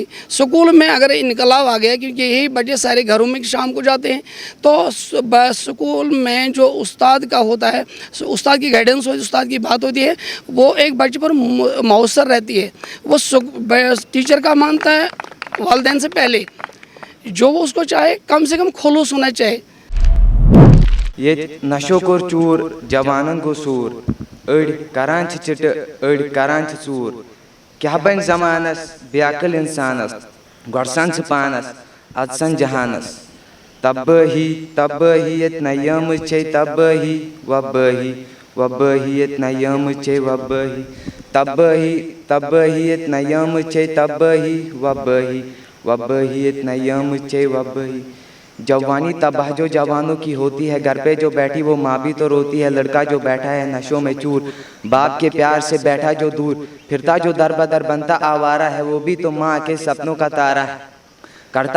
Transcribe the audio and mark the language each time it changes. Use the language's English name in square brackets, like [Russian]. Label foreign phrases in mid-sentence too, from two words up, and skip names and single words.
[Hindi] स्कूल में अगर इनकलाब आ गया, क्योंकि यही बच्चे सारे घरों में शाम को जाते हैं, तो स्कूल में जो उस्ताद का होता है, उस्ताद की गाइडेंस होती है, उस्ताद की बात होती है, वो एक बच्चे पर मौसर रहती है। वो टीचर का मानता है वालिदैन से पहले, जो वो उसको चाहे कम से कम खुलूस होना चाहिए। [Kashmiri] ये नशो कोर चूर जवानन को सूर, अड़ करान चिट अड़ करान चूर, क्या बन जमानस बेअकल इंसानस, गड़सन पानस अदसन जहानस, तब ही ये नयम चे तब ही वबही ये नयम चे वबही, तब ही ये नयम चे तब ही वबही ये नयम चे वबही। [Hindi] जवानी तबाह जो जवानों की होती है, घर पे जो बैठी वो माँ भी तो रोती है, लड़का जो बैठा है नशों में चूर, बाप के प्यार से बैठा जो दूर, फिरता जो दर बदर बनता आवारा है, वो भी तो माँ के सपनों का तारा है, करता